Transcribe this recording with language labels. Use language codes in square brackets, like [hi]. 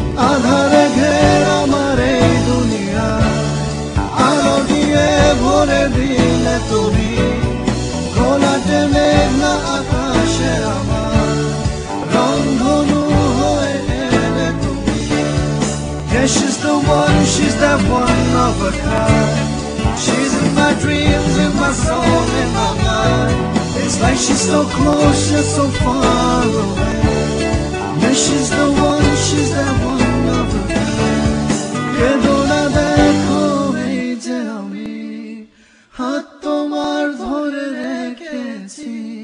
[bn] আধারে ঘেরা আমার এই দুনিয়ায় আলো দিয়ে ভরে দিলে তুমি, ঘোলাটে মেঘনা আকাশে আমার রংধনু হয়ে এলে তুমি। [en] Yeah, she's the one, she's that one of a kind. She's in my dreams, in my soul, in my mind. It's like she's so close, yet so far away. Yeah, she's the one, she's that one of a kind. [bn] কেঁদো না দেখো এই যে আমি হাত তোমার ধরে রেখেছি।